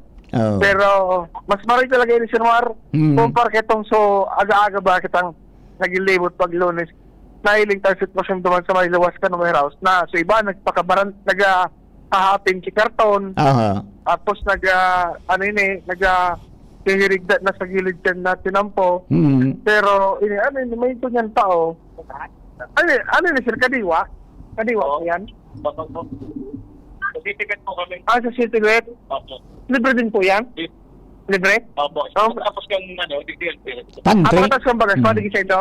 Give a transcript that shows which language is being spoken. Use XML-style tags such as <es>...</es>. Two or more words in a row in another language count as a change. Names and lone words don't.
<bik>Pero mas maray talaga yun, Sir Mar. Kumpara kitong so aga-aga ba kitang nagilibot pag Lunes. Nahiling tayo sitwasyon duman sa may luwas ka ng warehouse na so iba nagpakabaran, nag-hahapin si karton. Tapos nag-hihirigdat na sa gilid dyan na tinampo.</bik> <tl>Pero may ito niyan tao. Ano ni Sir Kadiwa? Kadiwa po yan? Sa City Vet po kami. Sa City Vet? Opo. Libre din po yan? Libre? Opo. Oh.</tl> <bik>Tapos kang DTLP.</bik> <tl>Pantry.</tl> <bik>Ako kang bagas, pwede kasi ito?</bik>